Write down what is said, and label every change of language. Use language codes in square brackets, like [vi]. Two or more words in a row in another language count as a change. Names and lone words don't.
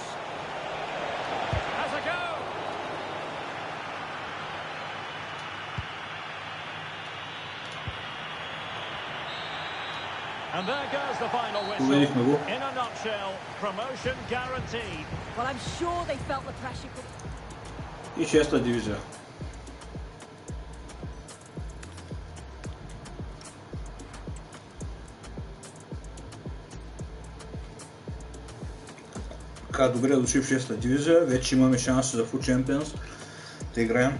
[en] Has a go! And there goes the final whistle. In a nutshell, promotion guaranteed. Well, I'm sure they felt the pressure could... [bg] И шеста дивизия. Така, добре дошли в шеста дивизия. Вече имаме шанси за Foot Champions да играем.